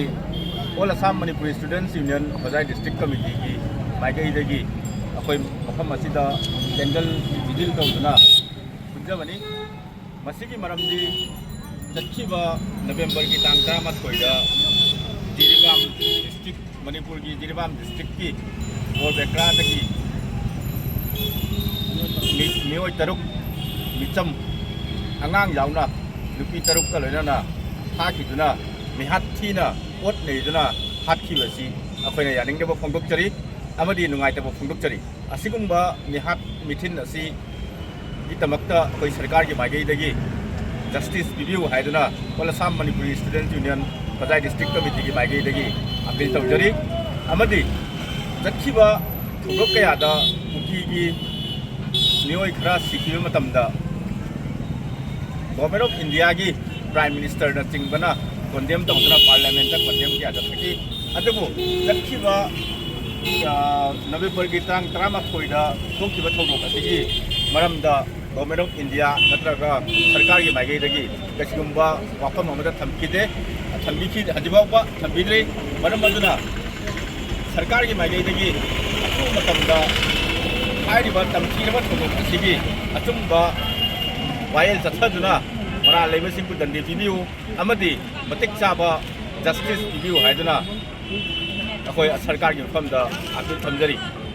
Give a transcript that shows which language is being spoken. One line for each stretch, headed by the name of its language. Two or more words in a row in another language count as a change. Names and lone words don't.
Manipuri: ꯑꯣꯜ ꯑꯁꯥꯝ ꯃꯅꯤꯄꯨꯔꯤ ꯁ꯭ꯇꯨꯗꯦꯟꯠꯁ ꯌꯨꯅꯤꯌꯟ ꯍꯣꯖꯥꯏ ꯗꯤꯁꯇ꯭ꯔꯤꯛ ꯀꯃꯤꯇꯤꯒꯤ ꯃꯥꯏꯀꯩꯗꯒꯤ ꯑꯩꯈꯣꯏ ꯃꯐꯝ ꯑꯁꯤꯗ
English: candle vigil
Manipuri: ꯇꯧꯗꯨꯅ ꯄꯨꯟꯖꯕꯅꯤ꯫ ꯃꯁꯤꯒꯤ ꯃꯔꯝꯗꯤ ꯆꯠꯈꯤꯕ ꯅꯕꯦꯝꯕꯔꯒꯤ ꯇꯥꯡ 11ꯗ ꯖꯤꯔꯤꯕꯥꯝ ꯗꯤꯁꯇ꯭रिꯛ ꯃꯅꯤꯄꯨꯔꯒꯤ ꯖꯤꯔꯤꯕꯥꯝ ꯗꯤꯁꯇ꯭ꯔꯤꯛꯀꯤ ꯕꯣꯔꯕꯦꯀ꯭ꯔꯥꯗꯒꯤ ꯃꯤꯌꯣꯏ ꯇꯔꯨꯛ ꯃꯤꯆꯝ ꯑꯉꯥꯡ ꯌꯥꯋꯅ ꯅꯨꯄꯤ ꯇꯔꯨꯛ ꯀ ꯂꯣꯏꯅꯅ ꯍꯥꯈꯤꯗꯨꯅ ꯃꯤꯍꯥꯠ ꯊꯤꯅ ꯑꯣꯠ ꯅꯦꯗꯨꯅ ꯍꯥꯠꯈꯤꯕꯁꯤ ꯑꯈꯣꯏꯅ ꯌꯥꯅꯤꯡꯗꯕꯣ ꯐꯣꯡꯗꯣꯛꯆꯔꯤ ꯑꯃꯗꯤ ꯅꯨꯡꯉꯥꯏꯇꯕꯣ ꯐꯣꯡꯗꯣꯛꯆꯔꯤ ꯑꯁꯤꯒꯨꯝꯕ ꯃꯤꯍꯥꯠ ꯃꯤꯊꯤꯟ ꯑꯁꯤ ꯒꯤꯇꯃꯛꯇ ꯑꯈꯣꯏ ꯁꯔꯀꯥꯔ ꯀꯤ ꯃꯥꯏꯀꯩꯗꯒꯤ ꯖꯁ꯭ꯇꯤꯁ ꯄꯤꯕꯤꯌꯨ ꯍꯥꯏꯗꯨꯅ ऑल असम मणिपुरी स्टूडेंट यूनियन होजाई डिस्ट्रिक्ट कमिटी ꯀꯤ ꯃꯥꯏꯀꯩꯗꯒꯤ ꯑꯄꯤꯜ ꯇꯧꯖꯔꯤ ꯑꯃꯗꯤ ꯖꯈꯤꯕ ꯊꯣꯗꯣꯛ ꯀꯌꯥꯗ कुकी ꯀꯤ ꯃꯤꯌꯣꯏ ꯈꯔ ꯁꯤꯈꯤꯕ ꯃꯇꯝꯗ गवर्नमेंट ऑफ इंडिया की
English: prime minister
Manipuri: ꯅ ꯆꯤꯡꯕꯅ कंडेम ꯇꯧꯗꯅ पार्लियामेंट ꯗ कंडेम ꯀꯤꯌꯥ ꯖꯥꯊꯀꯤ ꯑꯗꯕꯣ ꯖꯈꯤꯕ नवेम्बर ꯀꯤ ꯇꯥꯡ 13ꯗ ꯊꯣꯀꯤꯕ ꯊꯧꯗꯣꯛ ꯑꯁꯤꯒꯤ ꯃꯔꯝꯗ गवर्नमेंट ऑफ इंडिया ꯅꯠꯔꯒꯥ ꯁꯔꯀꯥꯔ ꯀꯤ ꯃꯥꯏꯀꯩꯗꯒꯤ ꯀꯁꯤꯒꯨꯝꯕ ꯋꯥꯐꯝ ꯑꯃꯗ ꯊꯝꯀꯤꯗꯦ ꯊꯝꯕꯤꯈꯤ ꯍꯖꯤꯕꯥꯋꯕ ꯊꯝꯕꯤꯗ꯭ꯔꯦ ꯃꯔꯝ ꯑꯗꯨꯅ ꯁꯔꯀꯥꯔ ꯀꯤ ꯃꯥꯏꯀꯩꯗꯒꯤ ꯑꯊꯨ ꯃꯇꯝꯗ ꯍꯥꯏꯔꯤꯕ ꯇꯝꯊꯤꯔꯕ ꯊꯧꯗꯣꯛ ꯑꯁꯤꯒꯤ ꯑꯆꯨꯝꯕ ꯋꯥꯌꯦꯜ ꯆꯠꯊꯗꯨꯅ ꯃꯔꯥ ꯂꯦꯕꯁꯤꯡꯉꯨ ꯗꯟꯗꯤ ꯄꯤꯕꯤꯌꯨ ꯑꯃꯗꯤ ꯃꯇꯤꯛ ꯆꯥꯕ ꯖꯁ꯭ꯇꯤꯁ ꯄꯤꯕꯤꯌꯨ ꯍꯥꯏꯗꯨꯅ ꯑꯈꯣꯏ ꯁꯔꯀꯥꯔ ꯀꯤ ꯃꯐꯃꯗ ꯑꯄꯤꯜ ꯊꯝꯖꯔꯤ.